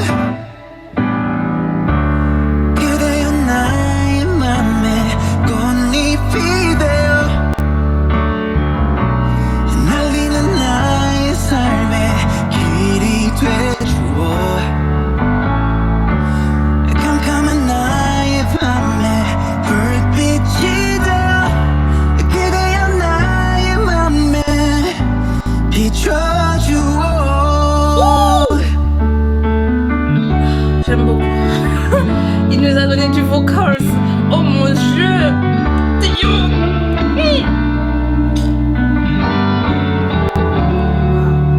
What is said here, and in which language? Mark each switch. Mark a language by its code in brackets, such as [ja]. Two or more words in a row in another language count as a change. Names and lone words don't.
[ko] 그대여 나의 맘에 꽃잎이 되어 날리는 나의 삶의 길이 돼주어. 깜깜한 나의 밤에 불빛이 되어 그대여 나의 맘에 비춰주어. [fr] J'aime beaucoup. Il nous a donné du vocals. Oh mon dieu. Taeyang.